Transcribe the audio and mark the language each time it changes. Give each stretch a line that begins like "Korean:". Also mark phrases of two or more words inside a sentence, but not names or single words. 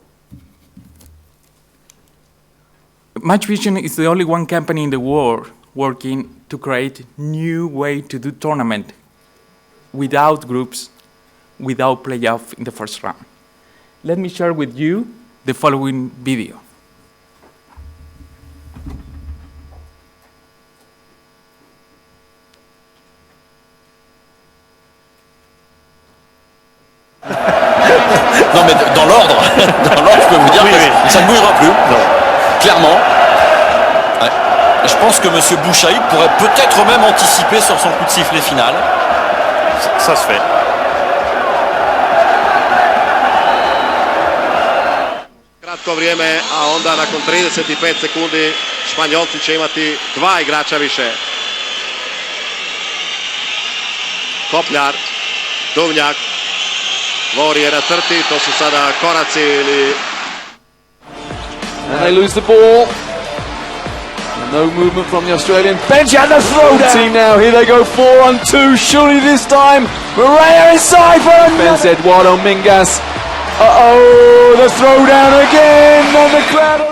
English: MatchVision is the only one company in the world working to create new way to do tournament without groups, without playoff in the first round. Let me share with you the following video.
French: Non mais dans l'ordre, je peux vous dire que ça ne bougera plus. Non. Clairement. Ouais. Je pense que M. Bouchaï pourrait peut-être même anticiper sur son coup de sifflet final. Ça se fait.
Croatian: Kratko vrijeme, a onda nakon 35 sekundi Španjolci će imati 2 igrača više. Kopljar, Duvnjak, Vori je na crti, to su sada koraci ili...
English: And they lose the ball. And no movement from the Australian bench, and the throwdown team now. Here they go 4-on-2. Surely this time, Morea inside for Benz Eduardo Mingas. Uh-oh, the throwdown again, and the crowd.